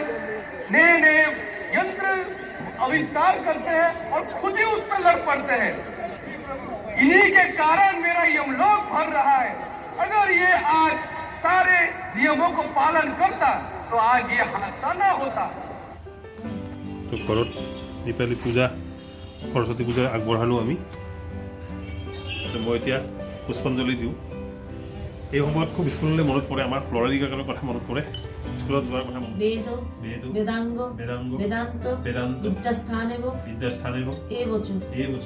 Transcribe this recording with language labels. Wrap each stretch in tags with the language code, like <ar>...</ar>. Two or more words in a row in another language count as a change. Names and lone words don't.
<hi>नए यंत्र आविष्कार करते हैं और खुद ही उस पर लड़ पड़ते हैं इन्हीं के कारण मेरा यमलोक भर रहा है अगर ये आज सारे नियमों को पालन करता तो आज ये हादसा ना होता</hi> <as>তো ঘৰত দীপাৱলী পূজা সৰস্বতী পূজা আগবঢ়ালোঁ আমি মই এতিয়া পুষ্পাঞ্জলি দিওঁ এই সময়ত খুব স্কুললৈ মনত পৰে আমাৰ ল'ৰালিকালৰ কথা মনত পৰে স্কুলত যোৱাৰ কথা মনত</as> <sa>বেদ বেদাঙ্গ বেদাঙ্গ বেদান্ত বেদান্ত বিদ্যাস্থানেব বিদ্যাস্থানেব এবচন এবচন</sa>